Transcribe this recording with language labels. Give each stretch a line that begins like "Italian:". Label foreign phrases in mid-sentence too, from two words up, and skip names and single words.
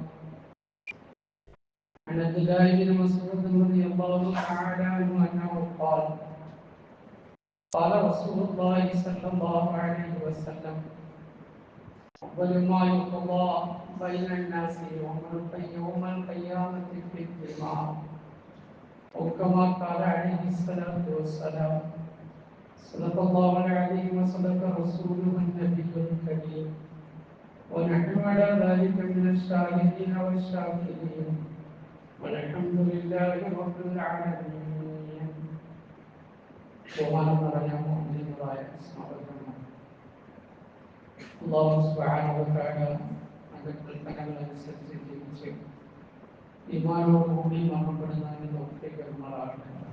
Arabic: عن عبد الله بن مسعود رضي الله تعالى عنه أنه قال قال رسول الله صلى الله عليه وسلم: أول ما يقضى بين الناس يوم القيامة في الدماء، أو كما قال عليه الصلاة والسلام. صدق الله العظيم وصدق رسوله النبي الكريم، ونحن على ذلك من الشاهدين والشاكرين، والحمد لله رب العالمين.
Malayalam: ബഹുമാനം നിറഞ്ഞ മുഅ്മിനീങ്ങളായ സഹോദരന്മാരെ,
Arabic: الله سبحانه وتعالى
Malayalam: നമ്മുടെ കൽപ്പനകളനുസരിച്ച് ജീവിച്ച് ഈമാനോടുകൂടി മരണപ്പെടുന്നതിന് തൗഫീഖ് നൽകുമാറാകട്ടെ.